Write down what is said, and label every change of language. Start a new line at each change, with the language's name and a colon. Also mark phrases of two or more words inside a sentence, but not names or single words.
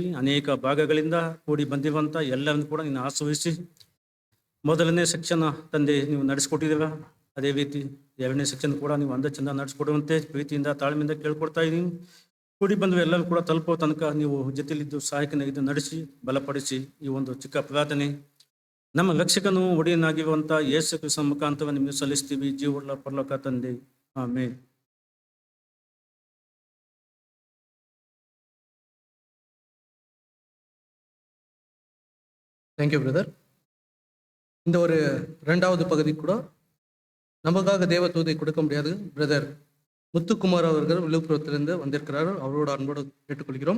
Kannada: ಅನೇಕ ಭಾಗಗಳಿಂದ ಕೂಡಿ ಬಂದಿರುವಂಥ ಎಲ್ಲರನ್ನು ಕೂಡ ನೀನು ಆಶ್ರಯಿಸಿ, ಮೊದಲನೇ ಸೆಕ್ಷನ್ ತಂದೆ ನೀವು ನಡೆಸ್ಕೊಟ್ಟಿದ್ದೀರಾ, ಅದೇ ರೀತಿ 2ನೇ ಸೆಕ್ಷನ್ ಕೂಡ ನೀವು ಅಂದ ಚಂದ ನಡೆಸ್ಕೊಡುವಂತೆ ಪ್ರೀತಿಯಿಂದ ತಾಳ್ಮೆಯಿಂದ ಕೇಳ್ಕೊಡ್ತಾ ಇದ್ದೀನಿ. ಕೂಡಿ ಬಂದು ಎಲ್ಲರೂ ಕೂಡ ತಲುಪೋ ತನಕ ನೀವು ಜೊತೆಲಿದ್ದು ಸಹಾಯಕನಾಗಿದ್ದು ನಡೆಸಿ ಬಲಪಡಿಸಿ. ಈ ಒಂದು ಚಿಕ್ಕ ಪ್ರಾರ್ಥನೆ ನಮ್ಮ ರಕ್ಷಕನು ಒಡೆಯನಾಗಿರುವಂಥ ಯೇಸು ಕ್ರಿಸ್ತನ ಮುಖಾಂತರ ನಿಮಗೆ ಸಲ್ಲಿಸ್ತೀವಿ, ಜೀವವುಳ್ಳ ಪರಲೋಕ ತಂದೆ, ಆಮೆನ್.
English: thank you brother.
Tamil: இந்த ஒரு 2வது பகுதி கூட நமக்காக தேவ தூதை கொடுக்க முடியாது. பிரதர் முத்துக்குமார் அவர்கள் விழுப்புரத்திலிருந்து வந்திருக்கிறார், அவரோட அன்போடு கேட்டுக்கொள்கிறோம்.